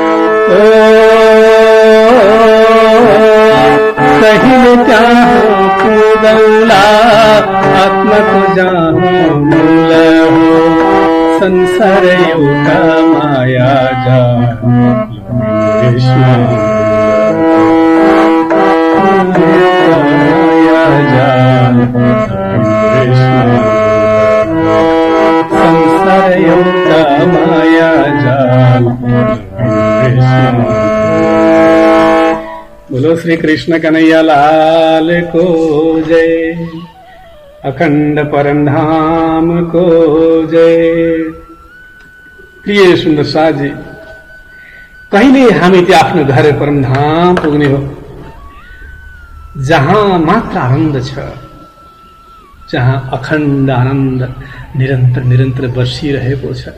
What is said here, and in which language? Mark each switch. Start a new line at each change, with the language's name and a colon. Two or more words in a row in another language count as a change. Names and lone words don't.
Nepali: कहिले त्यहाँ पुगौला आत्माको जहाँ मूल हो, संसार एउटा माया जाल संसार एउटा माया जाल।
Hindi: बोलो श्री कृष्ण कन्हैया लाल को जय, अखंड परमधाम को जय।
Nepali: प्रिय सुन्दर साथी, कहिले हामी त्यो आफ्नो घर परमधाम पुग्ने हो जहाँ मात्र आनन्द छ, जहाँ अखण्ड आनन्द निरन्तर निरन्तर बर्सिरहेको छ।